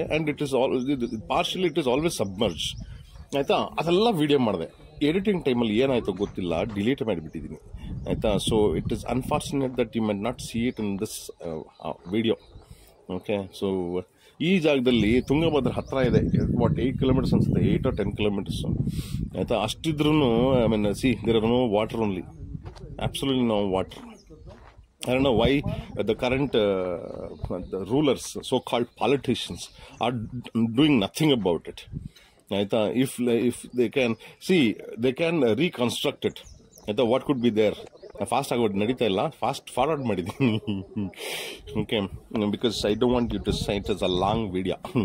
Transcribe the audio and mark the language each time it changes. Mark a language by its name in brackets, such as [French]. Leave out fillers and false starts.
[English] And it is partially it is always submerge ಆಯಿತಾ. [Kannada] ಅದೆಲ್ಲ video ಮಾಡಿದೆ. ಎಡಿಟಿಂಗ್ ಟೈಮಲ್ಲಿ ಏನಾಯಿತು ಗೊತ್ತಿಲ್ಲ, ಡಿಲೀಟ್ ಮಾಡಿಬಿಟ್ಟಿದ್ದೀನಿ ಆಯಿತಾ. [English] So it is unfortunate that you might not see it in this video. [Kannada] Okay, so ಈ ಜಾಗದಲ್ಲಿ ತುಂಗಭದ್ರಾ ಹತ್ತಿರ ಇದೆ. [English] 8 kilometers ಅನ್ಸುತ್ತೆ, 8 or 10 kilometers ಆಯಿತಾ. ಅಷ್ಟಿದ್ರೂ I mean there are no water only, absolutely no water. I don't know why the current the rulers, so-called politicians, are doing nothing about it. If they can see, they can reconstruct it. What could be there? Fast [Kannada] ಆಗೋದು ನಡೀತಾ ಇಲ್ಲ, fast forward ಮಾಡಿದ್ದೀನಿ. [English] Okay, because I don't want you to say it is a long video.